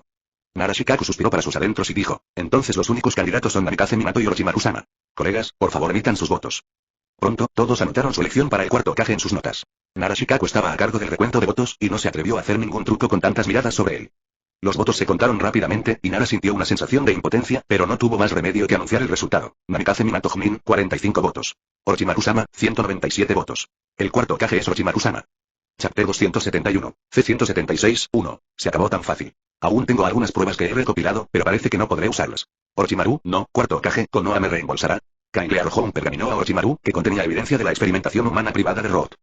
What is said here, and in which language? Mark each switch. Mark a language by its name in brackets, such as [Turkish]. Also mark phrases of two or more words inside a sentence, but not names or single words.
[Spanish] Nara Shikaku suspiró para sus adentros y dijo, entonces los únicos candidatos son Namikaze Minato y Orochimaru-sama. Colegas, por favor emitan sus votos. Pronto, todos anotaron su elección para el cuarto Hokage en sus notas. Nara Shikaku estaba a cargo del recuento de votos, y no se atrevió a hacer ningún truco con tantas miradas sobre él. Los votos se contaron rápidamente, y Nara sintió una sensación de impotencia, pero no tuvo más remedio que anunciar el resultado. Namikaze Minato Chunin, 45 votos. Orochimaru-sama, 197 votos. El cuarto Hokage es Orochimaru-sama. [English] Chapter 271, [Spanish] C176, 1. Se acabó tan fácil. Aún tengo algunas pruebas que he recopilado, pero parece que no podré usarlas. Orochimaru, no, cuarto Hokage, Konoha me reembolsará. Kain le arrojó un pergamino a Orochimaru, que contenía evidencia de la experimentación humana privada de Roth.